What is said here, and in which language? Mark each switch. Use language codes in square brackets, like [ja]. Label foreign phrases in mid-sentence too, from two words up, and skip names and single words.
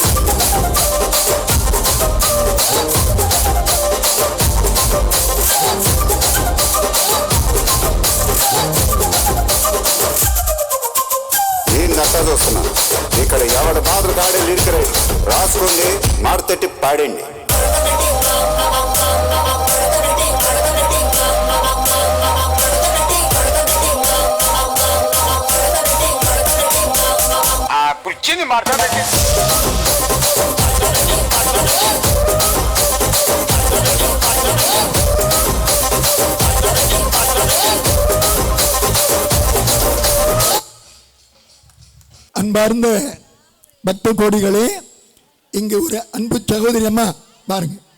[te] నట్టా చూస్తున్నా ఇక్కడ ఎవడ బాధలు కాడే లిరిక్ రాసుకోండి, మారుతట్టి పాడండి. ఆ కుర్చీని మార్తా పెట్టి [ta] அன்பார்ந்த பக்த கோடிகளே, இங்கு ஒரு அன்பு சகோதரி அம்மா பாருங்க.